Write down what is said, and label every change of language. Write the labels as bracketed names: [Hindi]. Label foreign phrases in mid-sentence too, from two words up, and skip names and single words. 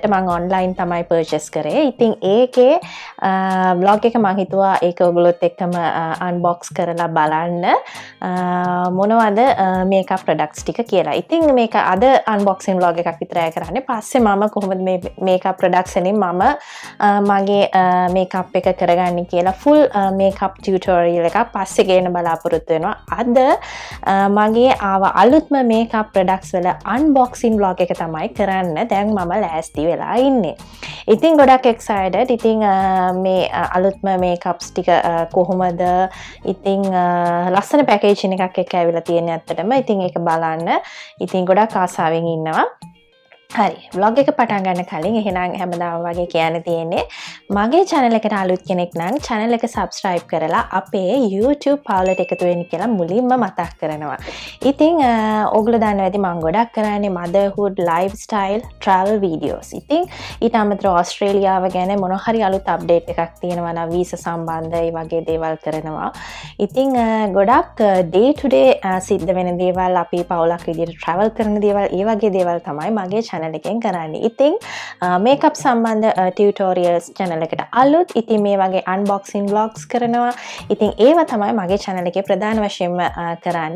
[Sinhala] මම online තමයි purchase කරේ. ඉතින් ඒකේ vlog එක මම හිතුවා ඒක ඔයගොල්ලොත් එක්කම unbox කරලා බලන්න මොනවද [English] makeup products [Sinhala] ටික කියලා. ඉතින් මේක අද [English] unboxing vlog [Sinhala] එකක් විතරයි කරන්නේ. පස්සේ මම කොහොමද මේ [English] makeup products [Sinhala] වලින් මම මගේ makeup එක කරගන්නේ කියලා [English] full makeup tutorial [Sinhala] එකක් පස්සේ ගේන්න බලාපොරොත්තු වෙනවා. අද මගේ ආව අලුත්ම [English] makeup products [Sinhala] වල [English] unboxing vlog [Sinhala] එක තමයි කරන්න දැන් මම ලෑස්ති වෙලා ඉන්නේ. ඉතින් ගොඩක් excited. ඉතින් මේ අලුත්ම makeups ටික කොහොමද ඉතින් ලස්සන packaging එකක් එක්ක ඇවිල්ලා තියෙන්නේ ඇත්තටම. ඉතින් ඒක බලන්න ඉතින් ගොඩක් ආසාවෙන් ඉන්නවා. හරි vlog එක පටන් ගන්න කලින් එහෙනම් හැමදාම වගේ කියන්න තියෙන්නේ මගේ channel එකට අලුත් කෙනෙක් නම් channel එක subscribe කරලා අපේ YouTube පාලට එකතු වෙන්න කියලා මුලින්ම මතක් කරනවා. ඉතින් ඔයගොල්ලෝ දන්නවා ඇති මම ගොඩක් කරන්නේ [English] motherhood lifestyle travel videos. [Sinhala] ඉතින් ඊට අමතරව ඕස්ට්‍රේලියාව ගැන මොන හරි අලුත් update එකක් තියෙනවා නම් වීසා සම්බන්ධ ඒ වගේ දේවල් කරනවා. ඉතින් ගොඩක් [English] day to day [Sinhala] සිද්ධ වෙන දේවල් අපි පවුලක් විදිහට travel කරන දේවල් ඒ වගේ දේවල් තමයි මගේ channel එකෙන් කරන්නේ. ඉතින් makeup සම්බන්ධ [English] tutorials channel [Sinhala] එකට අලුත්. ඉතින් මේ වගේ [English] unboxing vlogs [Sinhala] කරනවා. ඉතින් ඒවා තමයි මගේ channel එකේ ප්‍රධාන වශයෙන්ම කරන්නේ.